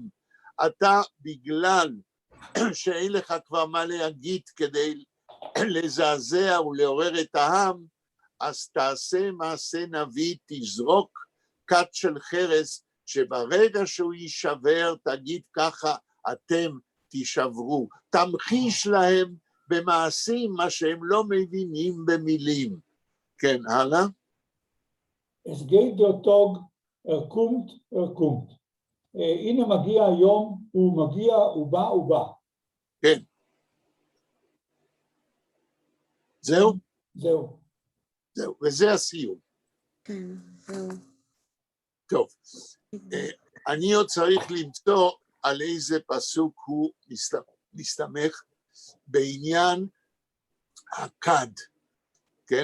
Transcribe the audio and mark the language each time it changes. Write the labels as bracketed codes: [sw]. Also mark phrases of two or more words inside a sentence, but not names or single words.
[he] אתה, בגלל שאין לך כבר מה להגיד כדי לזעזע ולעורר את העם, אז תעשה מעשה נביא, תזרוק כת של חרס, שברגע שהוא יישבר, תגיד ככה, אתם תישברו. תמחיש להם במעשים מה שהם לא מבינים במילים. כן, הלאה. [yi] עס גייט דער טאָג, קומט, קומט. [he] הנה מגיע היום, הוא מגיע, הוא בא. כן. זהו? זהו. וזה הסיום. כן, זהו. טוב, אני עוד צריך למצוא על איזה פסוק הוא מסתמך בעניין הכד, כן?